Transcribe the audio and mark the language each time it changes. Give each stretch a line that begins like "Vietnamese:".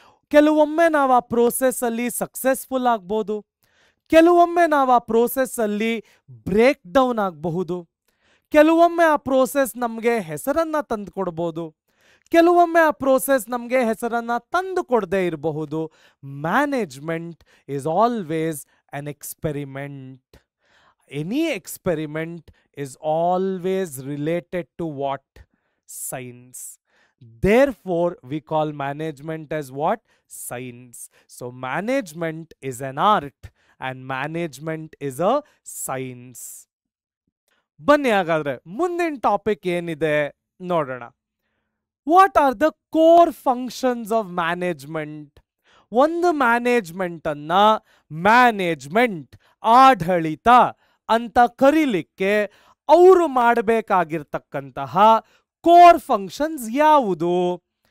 Kannada: ಕೆಲವೊಮ್ಮೆ ನಾವು ಆ ಪ್ರೋಸೆಸ್ಸಲ್ಲಿ ಸಕ್ಸಸ್ಫುಲ್ ಆಗ್ಬೋದು, ಕೆಲವೊಮ್ಮೆ ನಾವು ಆ ಪ್ರೋಸೆಸ್ಸಲ್ಲಿ ಬ್ರೇಕ್ ಡೌನ್ ಆಗಬಹುದು, ಕೆಲವೊಮ್ಮೆ ಆ ಪ್ರೋಸೆಸ್ ನಮಗೆ ಹೆಸರನ್ನು ತಂದು ಕೊಡ್ಬೋದು, ಕೆಲವೊಮ್ಮೆ ಆ ಪ್ರೋಸೆಸ್ ನಮಗೆ ಹೆಸರನ್ನು ತಂದು ಕೊಡದೇ ಇರಬಹುದು.
English: Management is always an experiment. Any experiment is always related to what? Science. Therefore, we call management as what? Science. So, management is an art and management is a science.
Kannada: ಬನ್ನಿ ಹಾಗಾದ್ರೆ ಮುಂದಿನ topic ಏನಿದೆ ನೋಡೋಣ.
English: What are the core functions of management?
Kannada: ಒಂದು ಮ್ಯಾನೇಜ್ಮೆಂಟನ್ನ management, ಆಡಳಿತ ಅಂತ ಕರೀಲಿಕ್ಕೆ ಅವರು ಮಾಡಬೇಕಾಗಿರ್ತಕ್ಕಂತಹ ಕೋರ್ ಫಂಕ್ಷನ್ಸ್ ಯಾವುದು?